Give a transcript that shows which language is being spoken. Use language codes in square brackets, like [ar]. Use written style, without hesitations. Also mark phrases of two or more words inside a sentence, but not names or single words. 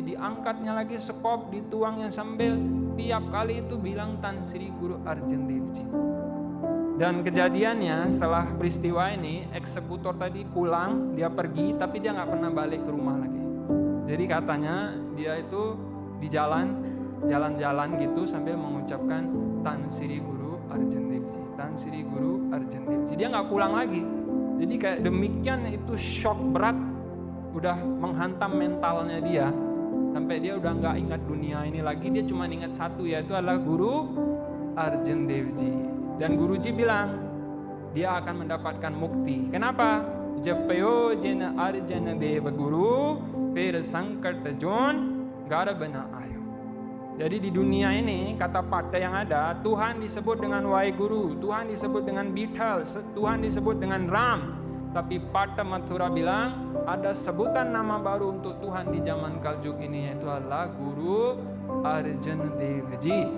[id] Diangkatnya lagi sekop, dituangnya sambil tiap kali itu bilang Tan Sri Guru Arjan Devji. Dan kejadiannya setelah peristiwa ini, eksekutor tadi pulang, dia pergi, tapi dia nggak pernah balik ke rumah lagi. Jadi katanya dia itu di jalan-jalan gitu sambil mengucapkan Tan Sri Guru Arjan Devji, Tan Sri Guru Arjan Devji. Dia nggak pulang lagi. Jadi kayak demikian, itu shock berat, udah menghantam mentalnya dia, sampai dia udah nggak ingat dunia ini lagi. Dia cuma ingat satu, yaitu adalah Guru Arjan Devji. Dan Guruji bilang dia akan mendapatkan mukti. Kenapa? [pa] ਜਪਿਓ ਜਿਨ ਅਰਜਨ ਦੇਵ ਗੁਰੂ ਫਿਰ ਸੰਕਟ ਜੋਨਿ ਗਰਭ ਨ ਆਇਓ. [id] Jadi di dunia ini, kata pada yang ada, Tuhan disebut dengan Waheguru, Tuhan disebut dengan Bithal, Tuhan disebut dengan Ram. Tapi Pada Mathura bilang ada sebutan nama baru untuk Tuhan di zaman Kaljuk ini, yaitu adalah Guru Arjan Devji.